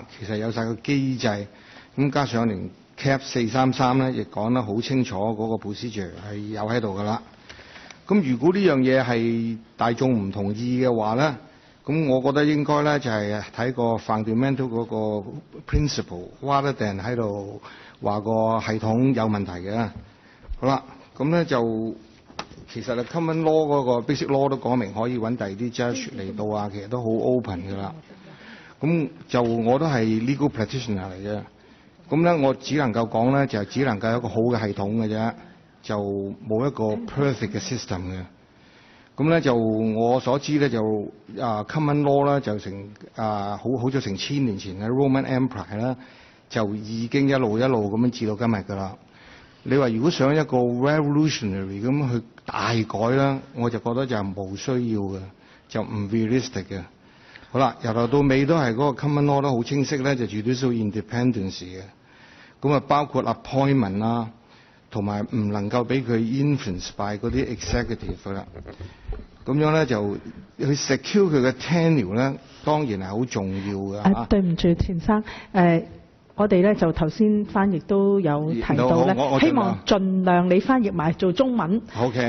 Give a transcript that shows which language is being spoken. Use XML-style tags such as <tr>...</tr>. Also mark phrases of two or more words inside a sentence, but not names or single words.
<yue>其實有晒個機制，咁加上連 cap 433咧，亦講得好清楚嗰個 procedure 係有喺度㗎啦。咁如果呢樣嘢係大眾唔同意嘅話咧，咁我覺得應該咧就係睇個 fundamental 嗰個 principle，</yue> <en>rather than</en> <yue>喺度話個系統有問題嘅。好啦，咁咧就其實</yue> <en>common law</en> <yue>嗰個</yue> <en>basic law</en> <yue>都講明可以揾第二啲 judge 嚟到啊，其實都好 open 㗎啦。咁就我都係</yue> <en>legal practitioner</en> <yue>嚟嘅，咁咧我只能夠講咧就係只能夠有一個好嘅系統嘅啫，就冇一個 perfect 嘅 system 嘅。咁咧就我所知咧就</yue> <en>common law</en> <yue>咧就成好咗成1000年前嘅 Roman Empire 啦，就已經一路咁樣至到今日㗎啦。你話如果想一個 revolutionary 咁去大改啦，我就覺得就係冇需要嘅，就唔 realistic 嘅。好啦，由頭到尾都係嗰個</yue> <en>common law</en> <yue>都好清晰咧，就</yue> <en>judicial independence</en> <yue>嘅。咁啊包括 appointment 啦，同埋唔能夠俾佢</yue> <en>influence by</en> <yue>嗰啲 executive 啦。咁樣咧就去 secure 佢嘅 tenure 咧，當然係好重要嘅。對唔住，錢生，我哋咧就頭先翻譯都有提到咧，希望盡量你翻譯埋做中文。 OK，</yue>